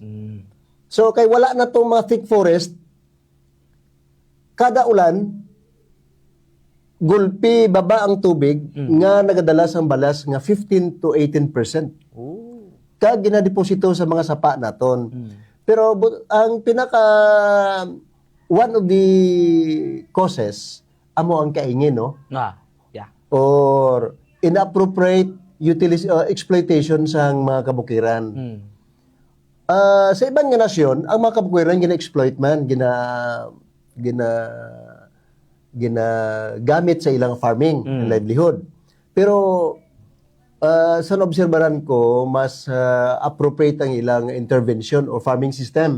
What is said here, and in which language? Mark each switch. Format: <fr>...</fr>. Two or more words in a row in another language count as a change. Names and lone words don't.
<hil>So kay wala na tong mga</hil> <en>thick forest,</en> <hil>kada ulan gulpi baba ang tubig nga nagadala sang balas nga 15 to 18%. Kag ginadeposito sa mga sapa naton. Pero ang pinaka</hil> <en>one of the causes</en> <hil>amo ang kaingin, no? Yeah.</hil> <en>Or inappropriate exploitation</en> <hil>sa mga kabukiran. Sa ibang nga nasyon, ang mga kabukiran gina-exploit man, ginagamit sa ilang</hil> <en>farming and livelihood.</en> <hil>Pero sa naobserbahan ko, mas appropriate ang ilang</hil> <en>intervention or farming system.</en>